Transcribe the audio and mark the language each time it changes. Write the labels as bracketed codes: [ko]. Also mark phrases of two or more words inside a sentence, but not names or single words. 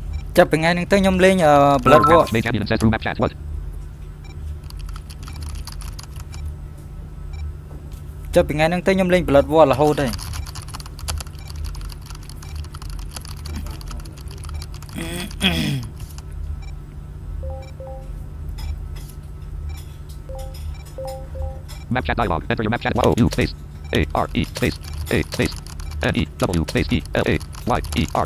[km] ចាប់ពីថ្ងៃហ្នឹងទៅខ្ញុំលេង Blood Warrior War [en] Grandmaster made champion and says through map chat. What? [km] ចាប់ពីថ្ងៃហ្នឹងទៅខ្ញុំលេង Blood War រហូតហើយ [en] Map chat dialog. Enter your map chat. O U space A R E space A space N E W space E L A Y E R.